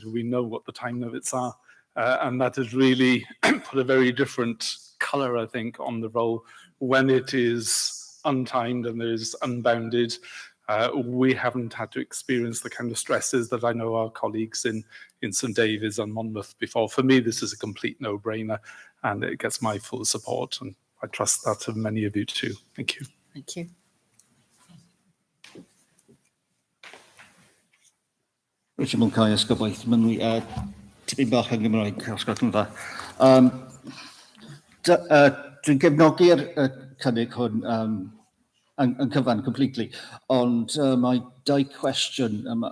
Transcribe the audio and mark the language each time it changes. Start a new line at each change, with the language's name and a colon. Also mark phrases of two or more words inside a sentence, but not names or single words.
English: We know what the time limits are, and that has really put a very different colour, I think, on the role when it is untimed and there is unbounded. We haven't had to experience the kind of stresses that I know our colleagues in St David's and Monmouth before. For me, this is a complete no-brainer, and it gets my full support, and I trust that of many of you too. Thank you. Thank you.
Welsh: Richard Mulcahy, Ysgobaeth Mynwy, tipyn bach yn Gymraeg, os gwelwch yn dda. Dwi'n gefnogi'r cynnig hwn yn cyfan completely, ond mae dau cwestiwn yma.